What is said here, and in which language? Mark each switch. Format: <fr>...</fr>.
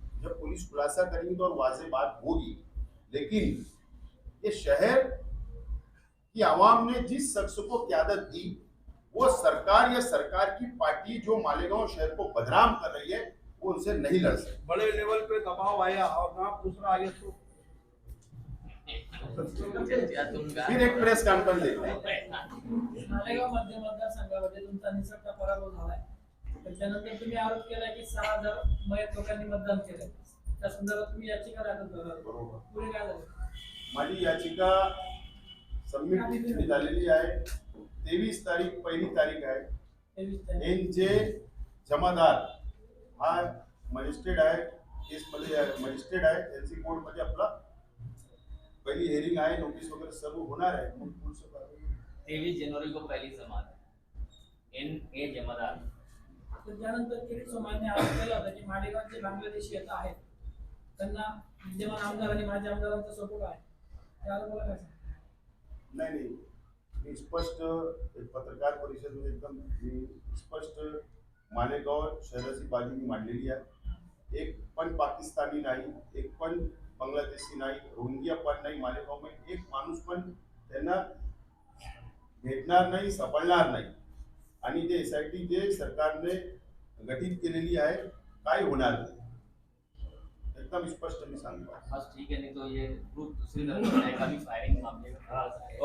<hi>जब पुलिस खुलासा करेंगी तो और वाज़ेह बात होगी। लेकिन ये शहर की आवाम ने जिस शख्स को क़यादत दी, वो सरकार या सरकार की पार्टी जो मालेगांव शहर को बदनाम कर रही है, वो उनसे नहीं लड़ सकती। बड़े लेवल पे दबाव आया और ना दूसरा आया तो फिर एक प्रेस कॉन्फ्रेंस देखते हैं।</hi> <mr>मालेगाव मध्य मतदारसंघामध्ये तुमचा निसटता पराभव झालाय, पण त्यानंतर तुम्ही आरोप केलाय की 6,000 मयत लोकांनी मतदान केलंय, त्या संदर्भात तुम्ही याचिका दाखल करणार आहात. बरोबर. पुढे काय झालं? माझी याचिका सबमिट झालेली आहे. 23 तारीख पहिली तारीख आहे. 23 तारीख. यांचे जमादार हा मजिस्ट्रेट आहे, केसमध्ये मजिस्ट्रेट आहे, त्यांची कोर्टमध्ये आपला पहिली हिअरिंग आहे, नोटीस वगैरे सर्व होणार आहे. मग पुढचं कारवाई.</mr> <hi>23 जनवरी को पहली समाप्त एन जमादार.</hi> <mr>तर त्यानंतर किरीट सोमानी आरोप केला होता की मालेगावचे बांगलादेशी येत आहेत, त्यांना विद्यमान आमदार आणि माजी आमदारांचा सपोर्ट आहे. त्या आरोपाला काय सांगता? नाही नाही, मी स्पष्ट एक पत्रकार परिषदेमध्ये एकदम मी स्पष्ट मालेगाव शहराची बाजू मी मांडलेली आहे. एक पण पाकिस्तानी नाही, एक पण बांगलादेशी नाही, रोहिंग्या पण नाही. मालेगावमध्ये एक माणूस पण त्यांना भेटणार नाही, सापडणार नाही. आणि जे SIT जे सरकारने गठीत केलेली आहे, काय होणार नाही, एकदम स्पष्ट मी सांगतो.</mr> <hi>बस ठीक है, नहीं तो ये ग्रुप दूसरी तरफ जाएगा, भी फायरिंग मामले में.</hi>